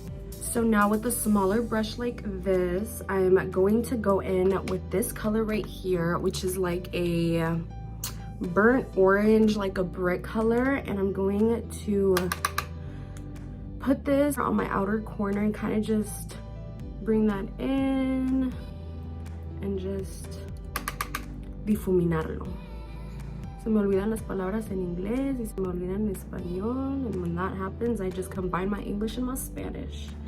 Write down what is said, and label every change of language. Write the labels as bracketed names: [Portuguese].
[English] So now with a smaller brush like this, I'm going to go in with this color right here, which is like a burnt orange, like a brick color. And I'm going to put this on my outer corner and kind of just bring that in and just difuminarlo. [Spanish] Se me olvidan las palabras en inglés y se me olvidan en español. [English] And when that happens, I just combine my English and my Spanish.